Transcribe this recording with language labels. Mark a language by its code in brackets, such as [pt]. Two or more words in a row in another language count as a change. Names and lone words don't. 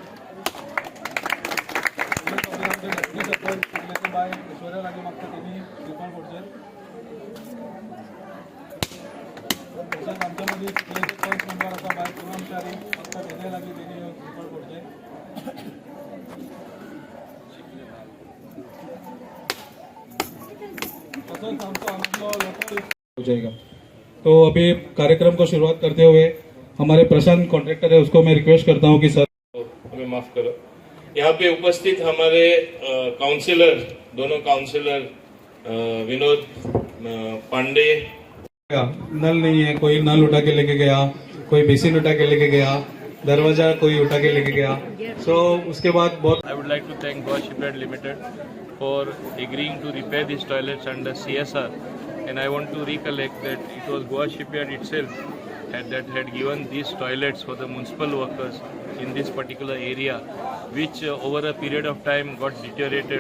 [kok] बाय ऐश्वर्या लागीं म्हाका तेणी रिकॉल पडचे तशेंच आमच्या मदीं कितलेशे पंच मेंबर आसा बाय कर्मचारी म्हाका तेजे लागीं तेणी रिकॉल पडचे तसोच आमचो हांगातलो लोकल [hi] हो जाएगा। तो अभी कार्यक्रम को शुरुआत करते हुए हमारे प्रशांत कॉन्ट्रैक्टर है उसको मैं रिक्वेस्ट करता हूं कि सर हमें माफ करो। यहाँ पे उपस्थित हमारे काउंसिलर दोनों काउंसिलर विनोद पांडे। नल नहीं है, कोई नल उठा के लेके गया, कोई बेसिन उठा के लेके गया, दरवाजा कोई उठा के लेके गया। सो उसके बाद बहुत [en] I would like to thank Goa Shipyard Limited for agreeing to repair these toilets under CSR. And I want to recollect that it was Goa Shipyard itself that had given these toilets for the municipal workers in this particular area, which over a period of time got deteriorated.